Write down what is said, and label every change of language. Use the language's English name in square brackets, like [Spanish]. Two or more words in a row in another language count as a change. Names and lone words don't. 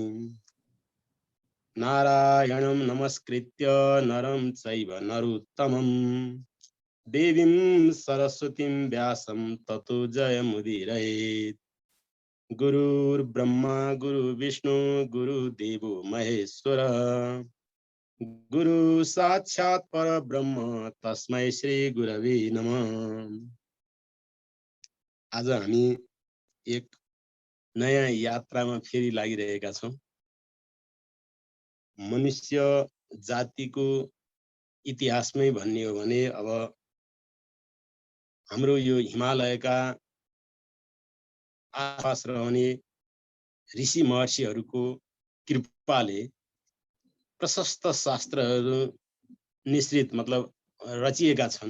[Sanskrit] नारायणं नमस्कृत्य नरं चैव नरोत्तमं देवीं सरस्वतीं व्यासं ततो जयमुदीरयेत्। गुरुर्ब्रह्मा गुरुर्विष्णु गुरुदेवो महेश्वर गुरु साक्षात् परब्रह्म तस्मै श्री गुरवे नमः। [Nepali] आज हामी एक नयाँ यात्रामा फेरि लागिरहेका छौं। मनुष्य जातिको इतिहासमै भन्ने हो भने अब हाम्रो यो हिमालयका आसपास रहने ऋषि महर्षिहरूको कृपाले प्रशस्त शास्त्रहरू निश्चित मतलब रचिएका छन्।